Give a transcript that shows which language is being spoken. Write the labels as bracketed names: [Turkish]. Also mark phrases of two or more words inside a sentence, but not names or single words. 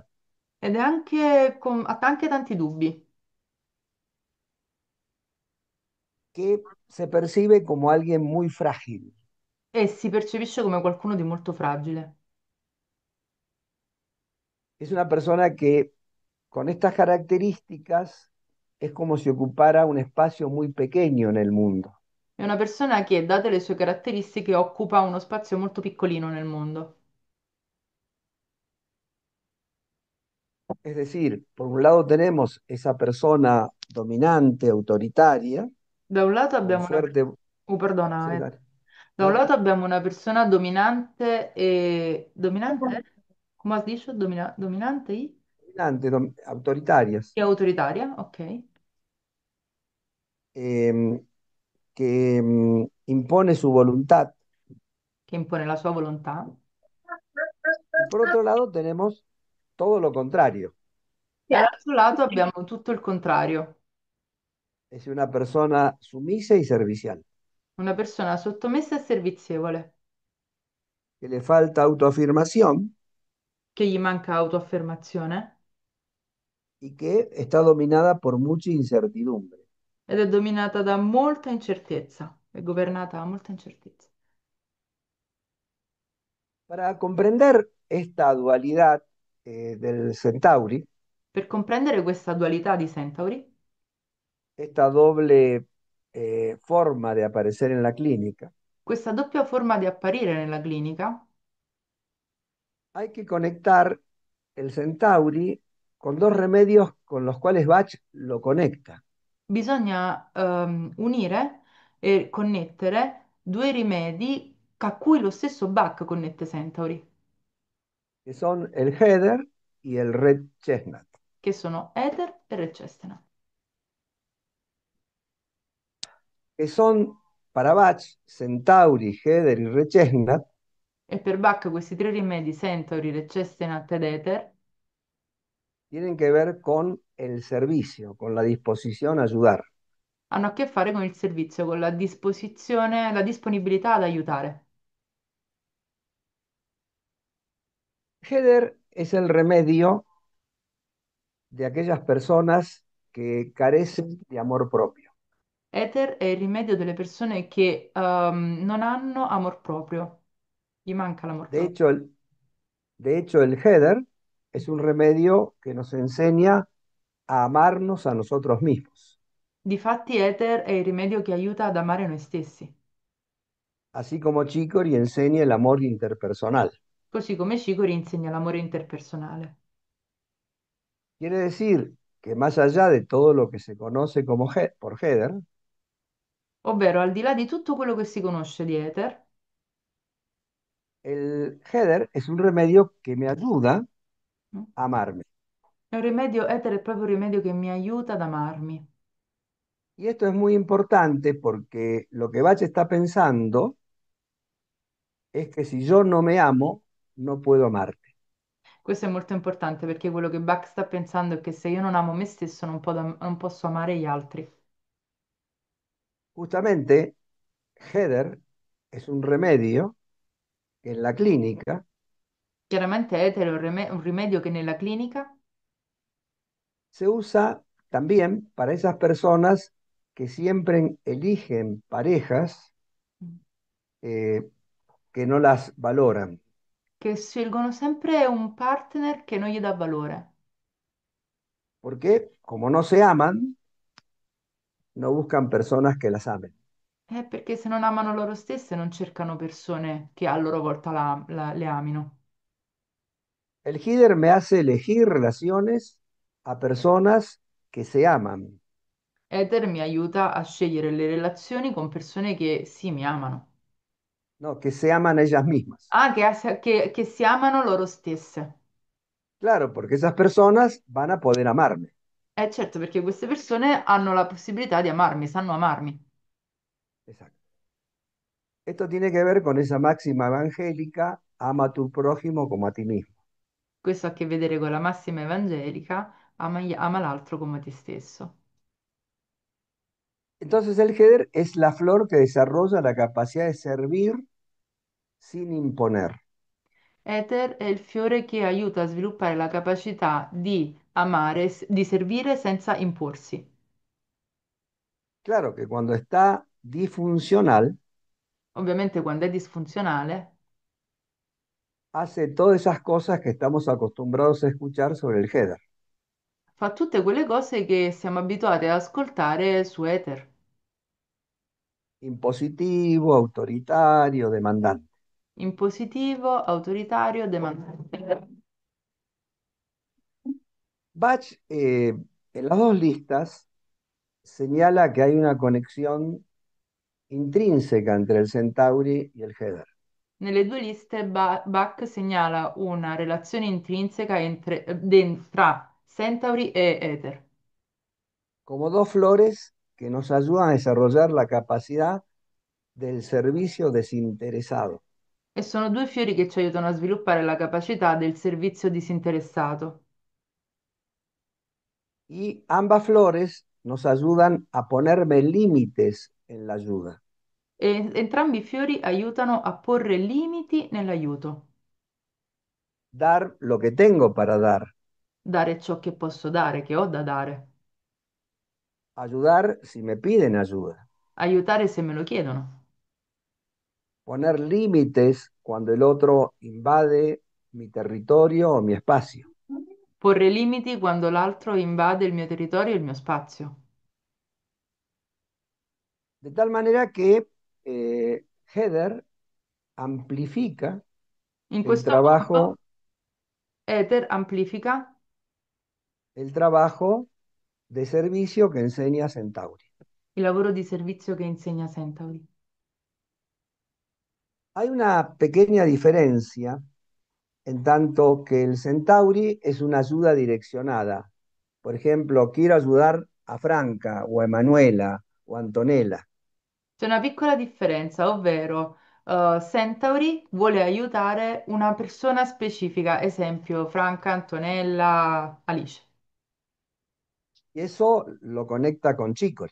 [Italian] ed è ha anche tanti dubbi [Spanish] que se percibe como alguien muy frágil. [Italian] e si percepisce come qualcuno di molto fragile. [Spanish] Es una persona que con estas características es como si ocupara un espacio muy pequeño en el mundo. [Italian] È una persona che, date le sue caratteristiche, occupa uno spazio molto piccolino nel mondo. [Spanish] Es decir, por un lado tenemos esa persona dominante, autoritaria, [Italian] Da un lato con abbiamo una... [Spanish] fuerte... [Italian] perdona, [Spanish] Sí, dale. [Italian] Da un [Spanish] No, [Italian] lato abbiamo una persona dominante e... Dominante? Come si dice? Dominante [Spanish] dominante, autoritarias, [Italian] e autoritaria, [Spanish] ok, eh, que impone su voluntad. [Italian] che impone la sua volontà. [Spanish] Y por otro lado tenemos todo lo contrario. [Italian] Dall'altro lato abbiamo tutto il contrario, [Spanish] Es una persona sumisa y servicial, [Italian] una persona sottomessa e servizievole, [Spanish] que le falta autoafirmación [Italian] che gli manca autoaffermazione [Spanish] y que está dominada por mucha incertidumbre. [Italian] ed è dominata da molta incertezza, è governata da molta incertezza. [Spanish] Para comprender esta dualidad del Centauri, [Italian] Per comprendere questa dualità di Centauri, [Spanish] esta doble forma de aparecer en la clínica, [Italian] questa doppia forma di apparire nella clinica, [Spanish] hay que conectar el Centauri con dos remedios con los cuales Bach lo conecta, [Italian] bisogna unire e connettere due rimedi a cui lo stesso Bach connette Centauri, [Spanish] que son el Heather y el Red Chestnut, [Italian] che sono Ether e Recestena. [Spanish] que son para Bach, Centauri, Heather y Red Chestnut, [Italian] E per Bach questi tre rimedi, Centauri, Recestena ed Ether, [Spanish] tienen que ver con el servicio, con la disposición a ayudar. [Italian] hanno a che fare con il servizio, con la disposizione, la disponibilità ad aiutare. [Spanish] Heather es el remedio de aquellas personas que carecen de amor propio. [Italian] Ether è il rimedio delle persone che non hanno amor proprio, gli manca l'amor [Spanish] De [Italian] proprio. [Spanish] hecho, de hecho, el Heather es un remedio que nos enseña a amarnos a nosotros mismos, [Italian] Difatti, Ether è il rimedio che aiuta ad amare noi stessi, [Spanish] así como Chicory enseña el amor interpersonal. [Italian] così come Shikori insegna l'amore interpersonale. [Spanish] Quiere decir que más allá de todo lo que se conoce como por Heather, [Italian] Ovvero, al di là di tutto quello che si conosce di Ether, [Spanish] el Heather es un remedio que me ayuda mm, a amarme. [Italian] è un rimedio, Ether è proprio un rimedio che mi aiuta ad amarmi. [Spanish] Y esto es muy importante porque lo que Bach está pensando es que si yo no me amo, no puedo amarte. [Italian] Questo è molto importante perché quello che Bach sta pensando è che se io non amo me stesso non posso amare gli altri. [Spanish] Justamente, Heather es un remedio que en la clínica [Italian] Chiaramente Ether è un rimedio che nella clinica [Spanish] se usa también para esas personas que siempre eligen parejas mm, eh, que no las valoran. [Italian] che scelgono sempre un partner che non gli dà valore. [Spanish] Porque como no se aman, no buscan personas que las amen. [Italian] Perché se non amano loro stesse non cercano persone che a loro volta le amino. [Spanish] El Heather me hace elegir relaciones a personas que se aman, [Italian] Ether mi aiuta a scegliere le relazioni con persone che sì, mi amano. [Spanish] no, que se aman a ellas mismas. [Italian] Ah, che si amano loro stesse. [Spanish] Claro, porque esas personas van a poder amarme. [Italian] Certo, perché queste persone hanno la possibilità di amarmi, sanno amarmi. [Spanish] Exacto. Esto tiene que ver con esa máxima evangélica, ama a tu prójimo como a ti mismo. [Italian] Questo ha a che vedere con la massima evangelica, ama l'altro come te stesso. [Spanish] Entonces el Heather es la flor que desarrolla la capacidad de servir sin imponer. [Italian] Ether è il fiore che aiuta a sviluppare la capacità di amare, di servire senza imporsi. [Spanish] Claro que cuando está disfuncional, [Italian] Ovviamente quando è disfunzionale, [Spanish] hace todas esas cosas que estamos acostumbrados a escuchar sobre el Heather. [Italian] fa tutte quelle cose che siamo abituati ad ascoltare su Ether. [Spanish] Impositivo, autoritario, demandante. [Italian] Impositivo, autoritario, demandante. [Spanish] Bach, en las dos listas, señala que hay una conexión intrínseca entre el Centauri y el Heather. [Italian] Nelle due liste Bach segnala una relazione intrinseca tra Centauri e Ether. [Spanish] Como dos flores que nos ayudan a desarrollar la capacidad del servicio desinteresado. [Italian] E sono due fiori che ci aiutano a sviluppare la capacità del servizio disinteressato. [Spanish] Y ambas flores nos ayudan a ponerme límites en la ayuda, [Italian] E entrambi i fiori aiutano a porre limiti nell'aiuto, [Spanish] dar lo que tengo para dar, [Italian] dare ciò che posso dare, che ho da dare, [Spanish] ayudar si me piden ayuda, [Italian] aiutare se me lo chiedono, [Spanish] poner límites cuando el otro invade mi territorio o mi espacio. [Italian] porre limiti quando l'altro invade il mio territorio e il mio spazio. [Spanish] De tal manera que Heather amplifica [Italian] In [Spanish] el [Italian] questo modo, [Spanish] trabajo, [Italian] Ether amplifica [Spanish] el trabajo de servicio que enseña Centauri. [Italian] il lavoro di servizio che insegna Centauri. [Spanish] Hay una pequeña diferencia en tanto que el Centauri es una ayuda direccionada. Por ejemplo, quiero ayudar a Franca o a Emanuela o a Antonella. [Italian] C'è una piccola differenza, ovvero Centauri vuole aiutare una persona specifica, esempio Franca, Antonella, Alice. [Spanish] Y eso lo conecta con Chicory.